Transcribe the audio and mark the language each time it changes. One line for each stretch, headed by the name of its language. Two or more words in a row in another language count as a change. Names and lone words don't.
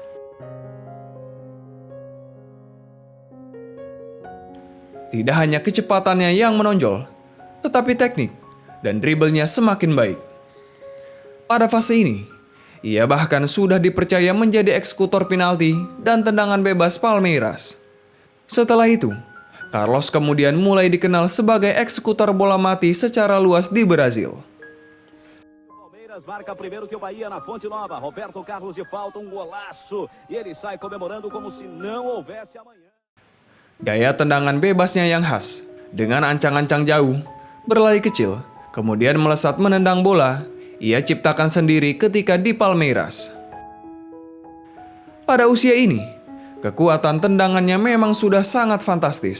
Indonesian: Tidak hanya kecepatannya yang menonjol, tetapi teknik dan dribblenya semakin baik. Pada fase ini, ia bahkan sudah dipercaya menjadi eksekutor penalti dan tendangan bebas Palmeiras. Setelah itu, Carlos kemudian mulai dikenal sebagai eksekutor bola mati secara luas di Brazil.
Portuguese: Palmeiras marca primeiro que o Bahia na Fonte Nova. Roberto Carlos de falta, golaço. E ele sai comemorando como se não houvesse amanhã.
Indonesian: Gaya tendangan bebasnya yang khas, dengan ancang-ancang jauh, berlari kecil, kemudian melesat menendang bola, ia ciptakan sendiri ketika di Palmeiras. Pada usia ini, Kekuatan tendangannya memang sudah sangat fantastis.